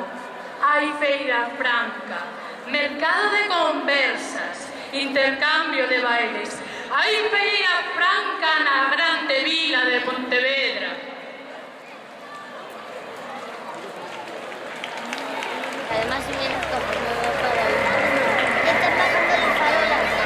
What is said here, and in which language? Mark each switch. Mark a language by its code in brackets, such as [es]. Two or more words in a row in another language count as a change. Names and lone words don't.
[gl] Hai Feira Franca, mercado de conversas, intercambio de bailes. Hai Feira Franca na grande vila de Pontevedra. [es] Además, si vienes como nuevo para el... ¿Qué está pasando las farolas?